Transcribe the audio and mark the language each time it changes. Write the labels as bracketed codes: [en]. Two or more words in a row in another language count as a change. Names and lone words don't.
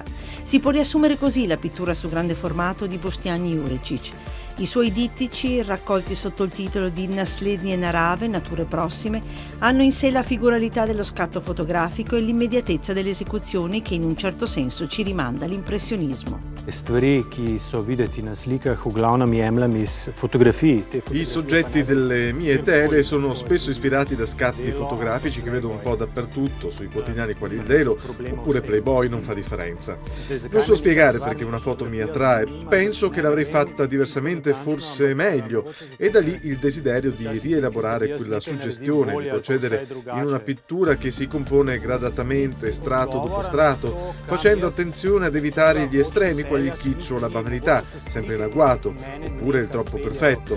[it] Si può riassumere così la pittura su grande formato di Boštjan Jurečić. I suoi dittici, raccolti sotto il titolo di Naslednje narave, nature prossime, hanno in sé la figuralità dello scatto fotografico e l'immediatezza delle esecuzioni che in un certo senso ci rimanda all'impressionismo. [sl] Stvari, ki so videti na slikah, v glavnem jemljem iz fotografij. [it] I soggetti delle mie tele sono spesso ispirati da scatti fotografici che vedo un po' dappertutto, sui quotidiani quali il Delo, oppure Playboy, non fa differenza. Non so spiegare perché una foto mi attrae, penso che l'avrei fatta diversamente, forse meglio, e da lì il desiderio di rielaborare quella suggestione, di procedere in una pittura che si compone gradatamente, strato dopo strato, facendo attenzione ad evitare gli estremi quali il kitsch o la banalità, sempre in agguato, oppure il troppo perfetto.